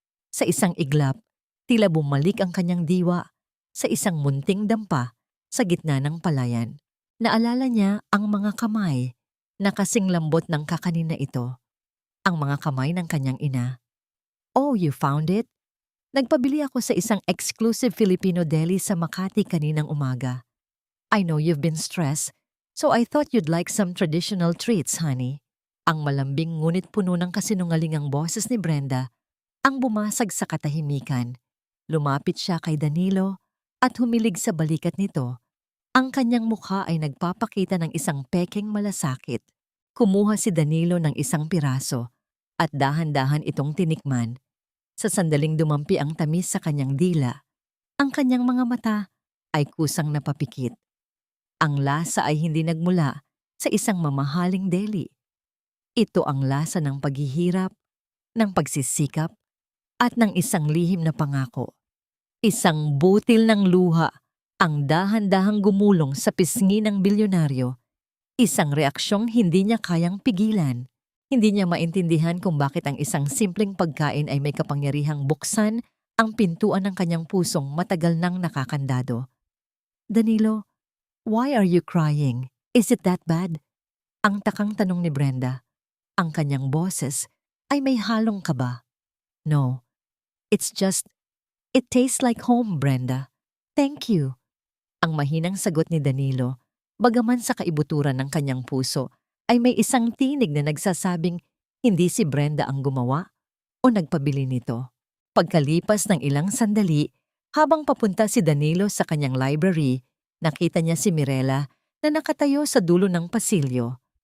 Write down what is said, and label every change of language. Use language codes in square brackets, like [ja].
[tl] Sa isang iglap, tila bumalik ang kanyang diwa sa isang munting dampa sa gitna ng palayan. Naalala niya ang mga kamay na kasing lambot ng kakanin na ito, ang mga kamay ng kanyang ina. [en] "Oh, you found it?" [tl] Nagpabili ako sa isang exclusive Filipino deli sa Makati kaninang umaga. [en] "I know you've been stressed, so I thought you'd like some traditional treats, honey." [tl] Ang malambing ngunit puno ng kasinungalingang boses ni Brenda ang bumasag sa katahimikan. Lumapit siya kay Danilo at humilig sa balikat nito. Ang kanyang mukha ay nagpapakita ng isang pekeng malasakit. Kumuha si Danilo ng isang piraso at dahan-dahan itong tinikman. Sa sandaling dumampi ang tamis sa kanyang dila, ang kanyang mga mata ay kusang napapikit. Ang lasa ay hindi nagmula sa isang mamahaling deli. Ito ang lasa ng paghihirap, ng pagsisikap, at ng isang lihim na pangako. Isang butil ng luha ang dahan-dahang gumulong sa pisngi ng bilyonaryo. Isang reaksyong hindi niya kayang pigilan. Hindi niya maintindihan kung bakit ang isang simpleng pagkain ay may kapangyarihang buksan ang pintuan ng kanyang pusong matagal nang nakakandado. [en] "Danilo, why are you crying? Is it that bad?" [tl] Ang takang tanong ni Brenda. Ang kanyang boses ay may halong kaba. [en] "No, it's just, it tastes like home, Brenda. Thank you." [tl] Ang mahinang sagot ni Danilo, bagaman sa kaibuturan ng kanyang puso, ay may isang tinig na nagsasabing hindi si Brenda ang gumawa o nagpabili nito. Pagkalipas ng ilang sandali, habang papunta si Danilo sa kanyang library, nakita niya si Mirela na nakatayo sa dulo ng pasilyo.